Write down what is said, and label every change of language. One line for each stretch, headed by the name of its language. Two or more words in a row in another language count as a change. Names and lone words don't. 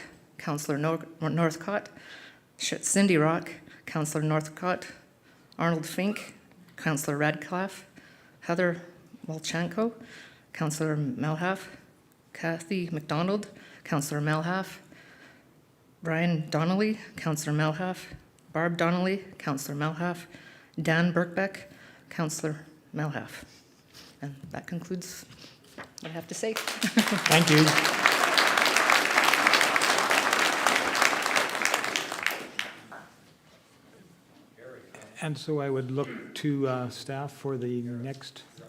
English: Councillor Northcott, Cindy Rock, Councillor Northcott, Arnold Fink, Councillor Radcliffe, Heather Walchenko, Councillor Melhalf, Kathy McDonald, Councillor Melhalf, Brian Donnelly, Councillor Melhalf, Barb Donnelly, Councillor Melhalf, Dan Birkbeck, Councillor Melhalf. And that concludes what I have to say. Thank you. And so I would look to staff for the next.